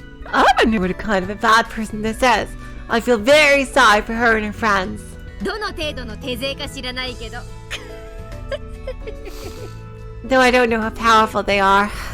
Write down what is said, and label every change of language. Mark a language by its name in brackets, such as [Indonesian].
[English] I wonder what kind of a bad person this is. I feel very sorry for her and her friends. [Japanese] どの程度の手勢か知らないけど。 [English] Though I don't know how powerful they are.